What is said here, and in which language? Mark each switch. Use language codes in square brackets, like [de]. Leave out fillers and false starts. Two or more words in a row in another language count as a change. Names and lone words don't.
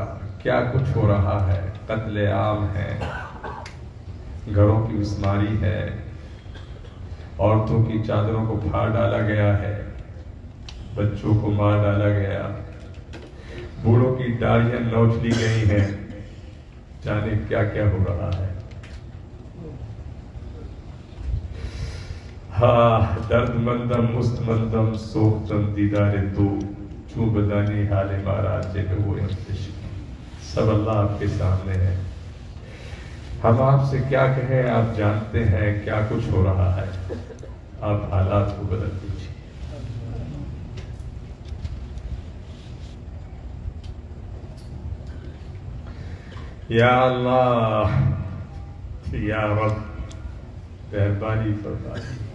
[ur] کیا کچھ ہو رہا ہے، قتل عام ہے، گھروں کی مسماری ہے، عورتوں کی چادروں کو پھاڑ ڈالا گیا ہے، بچوں کو مار ڈالا گیا، بوڑھوں کی داڑھیاں نوچ لی گئی ہیں، جانے کیا کیا ہو رہا ہے۔ [fa] ہاں درد مندم مست مندم سوختم دیدار تو چوں بدانی حال مارا جب وہ انتشک۔ [ur] سب اللہ آپ کے سامنے ہے، ہم آپ سے کیا کہیں، آپ جانتے ہیں کیا کچھ ہو رہا ہے، آپ حالات کو بدل دیجیے۔ یا اللہ یا رب مہربانی فرمائیے۔